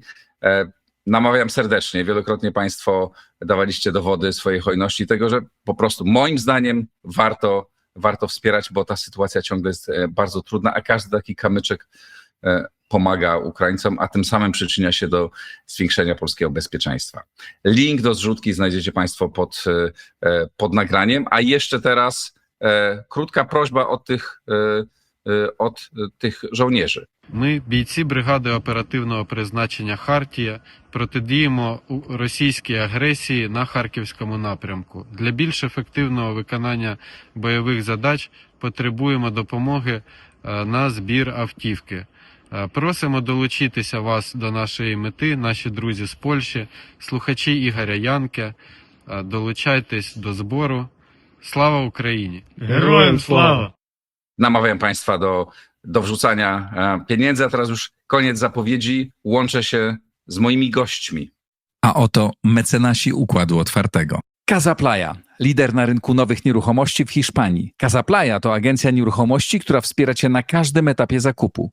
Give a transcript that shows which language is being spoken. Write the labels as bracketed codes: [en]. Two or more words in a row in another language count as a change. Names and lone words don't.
[pl] Namawiam serdecznie, wielokrotnie Państwo dawaliście dowody swojej hojności tego, że po prostu moim zdaniem warto wspierać, bo ta sytuacja ciągle jest bardzo trudna, a każdy taki kamyczek pomaga Ukraińcom, a tym samym przyczynia się do zwiększenia polskiego bezpieczeństwa. Link do zrzutki znajdziecie Państwo pod nagraniem, a jeszcze teraz krótka prośba od tych żołnierzy. [uk] Ми, бійці бригади оперативного призначення «Хартія», протидіємо російській агресії на Харківському напрямку. Для більш ефективного виконання бойових задач потребуємо допомоги на збір автівки. Просимо долучитися вас до нашої мети, наші друзі з Польщі, слухачі Ігоря Янке. Долучайтесь до збору. Слава Україні! Героям слава! [pl] Namawiam Państwa do wrzucania pieniędzy, a teraz już koniec zapowiedzi. Łączę się z moimi gośćmi. A oto mecenasi Układu Otwartego. Casaplaya, lider na rynku nowych nieruchomości w Hiszpanii. Casaplaya to agencja nieruchomości, która wspiera Cię na każdym etapie zakupu.